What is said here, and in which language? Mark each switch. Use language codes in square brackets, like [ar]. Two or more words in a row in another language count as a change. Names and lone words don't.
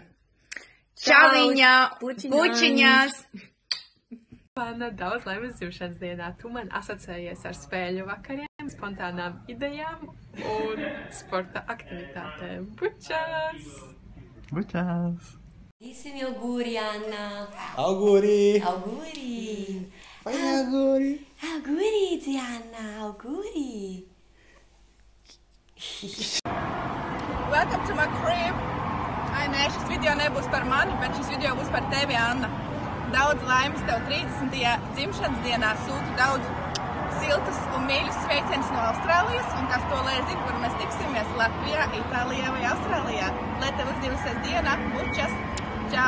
[lv] Čauliņā, pučiņās! Anna, daudz laimes dzimšanas dienā. Tu man asociējies ar spēļu vakariem, spontānām idejām un sporta aktivitātēm. Bučās! Bučās! [it] Dissimi auguri, Anna! Auguri! Auguri! Fai auguri! Auguri, zia Anna! Auguri! [en] Welcome to my crib! Ai, [lv] nē, šis video nebūs par mani, bet šis video būs par tevi, Anna. daudz laimes tev 30. dzimšanas dienā, sūtu daudz siltus un mīļus sveicienus no Austrālijas, un kas to lai zina, kur mēs tiksimies Latvijā, Itālijā vai Austrālijā. Lai tev uzdevusies diena, bučas, čau!